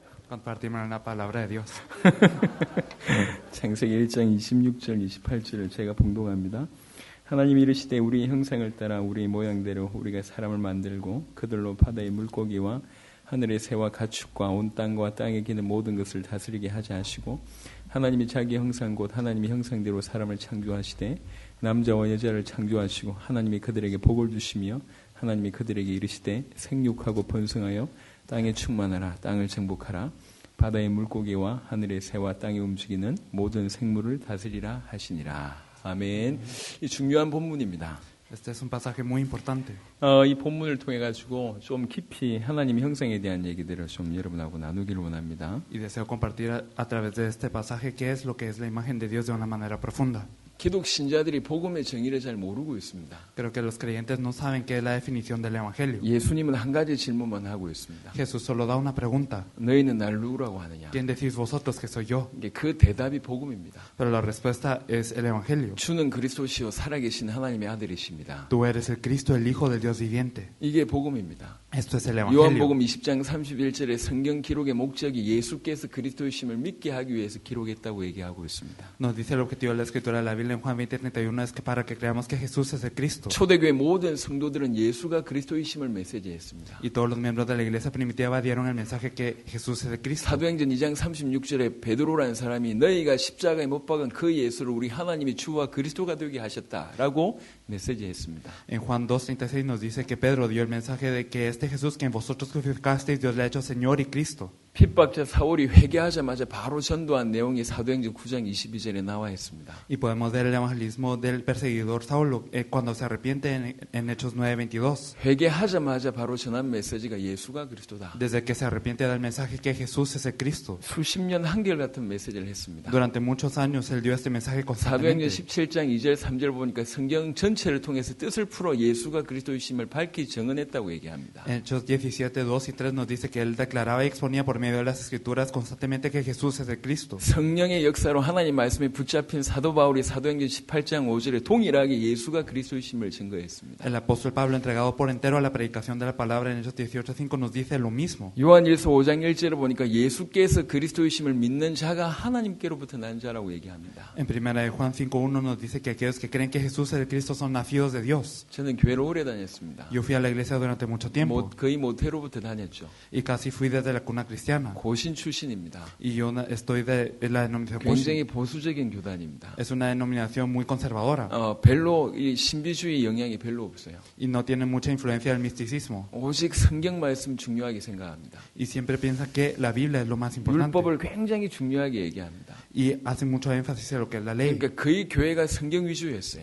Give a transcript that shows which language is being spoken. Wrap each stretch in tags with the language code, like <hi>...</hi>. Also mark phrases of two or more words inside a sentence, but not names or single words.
<es>compartimos la palabra de Dios.</es> <ko>창세기 1장 26절 28절을 제가 봉독합니다. 하나님이 이르시되 우리 형상을 따라 우리 모양대로 우리가 사람을 만들고 그들로 바다의 물고기와 하늘의 새와 가축과 온 땅과 땅에 기는 모든 것을 다스리게 하자 하시고 하나님이 자기 형상 곧 하나님의 형상대로 사람을 창조하시되 남자와 여자를 창조하시고 하나님이 그들에게 복을 주시며 하나님이 그들에게 이르시되 생육하고 번성하여 땅에 충만하라 땅을 정복하라 바다의 물고기와 하늘의 새와 땅에 움직이는 모든 생물을 다스리라 하시니라. 아멘. 이 중요한 본문입니다.</ko> <es>Este es un pasaje muy importante.</es> <ko>이 본문을 통해 가지고 좀 깊이 하나님의 형상에 대한 얘기들을 좀 여러분하고 나누기를 원합니다.</ko> <es>Y deseo compartir a través de este pasaje qué es lo que es la imagen de Dios de una manera profunda.</es> <ko>기독 신자들이 복음의 정의를 잘 모르고 있습니다.</ko> <es>Creo que los creyentes no saben qué es la definición del evangelio.</es> <ko>예수님은 한 가지 질문만 하고 있습니다.</ko> <es>Jesús solo da una pregunta.</es> <ko>너희는 나를 누구라고 하느냐?</ko> <es>¿Quién decís vosotros que soy yo?</es> <ko>그 대답이 복음입니다.</ko> <es>Pero la respuesta es el evangelio.</es> <ko>주는 그리스도시요 살아계신 하나님의 아들이십니다.</ko> <es>Tú eres el Cristo, el Hijo del Dios viviente.</es> <ko>이게 복음입니다.</ko> <es>Esto es el evangelio.</es> <ko>요한복음 20장 31절에 성경 기록의 목적이 예수께서 그리스도이심을 믿게 하기 위해서 기록했다고 얘기하고 있습니다.</ko> <es>Nos dice el objetivo de la escritura de la Biblia en Juan 20:31 es que para que creamos que Jesús es el Cristo.</es> <ko>초대교회 모든 성도들은 예수가 그리스도이심을 메시지했습니다.</ko> <es>Y todos los miembros de la iglesia primitiva dieron el mensaje que Jesús es el Cristo.</es> <ko>사도행전 2장 36절에 베드로라는 사람이 너희가 십자가에 못 박은 그 예수를 우리 하나님이 주와 그리스도가 되게 하셨다라고 메시지했습니다.</ko> <es>En Juan 2:36 nos dice que Pedro dio el mensaje de que este Jesús que vosotros crucificasteis Dios le ha hecho Señor y Cristo.</es> <ko>핍박자 사울이 회개하자마자 바로 전도한 내용이 사도행전 9장 22절에 나와 있습니다.</ko> <es>Y podemos ver el evangelismo del perseguidor Saulo cuando se arrepiente en Hechos 9:22.</es> <ko>회개하자마자 바로 전한 메시지가 예수가 그리스도다.</ko> <es>Desde que se arrepiente da el mensaje que Jesús es el Cristo.</es> <ko>수십 년 한결같은 메시지를 했습니다.</ko> <es>Durante muchos años él dio este mensaje</es> <ko>사도행전</ko> <es>constantemente.</es> <ko>17장 2절 3절 보니까 성경 전체를 통해서 뜻을 풀어 예수가 그리스도이심을 밝히 정언했다고 얘기합니다.</ko> <es>En Hechos 17, 2 y 3 nos dice que él declaraba y exponía por medio de las escrituras constantemente que Jesús es el Cristo.</es> <ko>성령의 역사로 하나님 말씀에 붙잡힌 사도 바울이 사도행전 18장 5절에 동일하게 예수가 그리스도이심을 증거했습니다.</ko> <es>El apóstol Pablo, entregado por entero a la predicación de la palabra en Hechos 18:5 nos dice lo mismo.</es> <ko>요한일서 5장 1절에 보니까 예수께서 그리스도이심을 믿는 자가 하나님께로부터 난 자라고 얘기합니다.</ko> <es>En primera de Juan 5:1 nos dice que aquellos que creen que Jesús es el Cristo son nacidos de Dios.</es> <ko>저는 교회를 오래 다녔습니다.</ko> <es>Yo fui a la iglesia durante mucho tiempo</es> <ko>거의 모태로부터 다녔죠.</ko> <es>y casi fui desde la cuna cristiana.</es> <ko>고신 출신입니다.</ko> <es>Y yo estoy de la denominación</es> <ko>굉장히</ko> <es>Gosin.</es> <ko>보수적인 교단입니다.</ko> <es>Es una denominación muy conservadora</es> <ko>별로 이 신비주의 영향이 별로 없어요.</ko> <es>y no tiene mucha influencia del misticismo.</es> <ko>오직 성경 말씀 중요하게 생각합니다.</ko> <es>Y siempre piensa que la Biblia es lo más importante.</es> <ko>율법을 굉장히 중요하게 얘기합니다.</ko> <es>Y hace mucho énfasis en lo que es la ley.</es> <ko>그러니까 거의 교회가 성경 위주였어요.</ko>